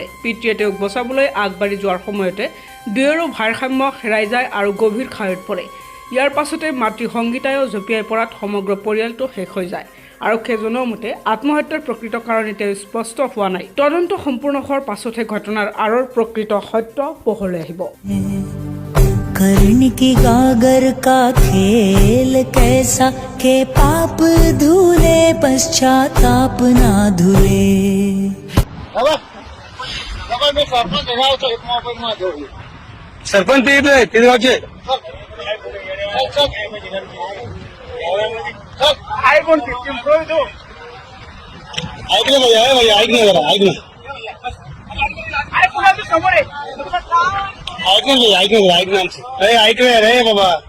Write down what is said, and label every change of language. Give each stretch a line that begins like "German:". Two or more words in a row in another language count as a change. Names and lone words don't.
Assamese: পিতৃয়ে তেওঁক বচাবলৈ আগবাঢ়ি যোৱাৰ সময়তে দুয়োৰো ভাৰসাম্য হেৰাই যায় আৰু গভীৰ খাৱৈত পৰে। ইয়াৰ পাছতে মাতৃ সংগীতায়ো জঁপিয়াই পৰাত সমগ্ৰ পৰিয়ালটো শেষ হৈ যায়। আৰক্ষীয়ে জনোৱা মতে আত্মহত্যাৰ প্ৰকৃত কাৰণ এতিয়াও স্পষ্ট হোৱা নাই। তদন্ত সম্পূৰ্ণ হোৱাৰ পাছতহে ঘটনাৰ আঁৰৰ প্ৰকৃত সত্য পোহৰলৈ আহিব।
Hindi: कर्ण की गागर का खेल कैसा के पाप धुले पश्चाताप ना धुले।
Marathi: सरपंच तिथे गावचे ऐकलं भैया ऐक ना जरा ऐक ना ऐक ना अरे ऐक रे बाबा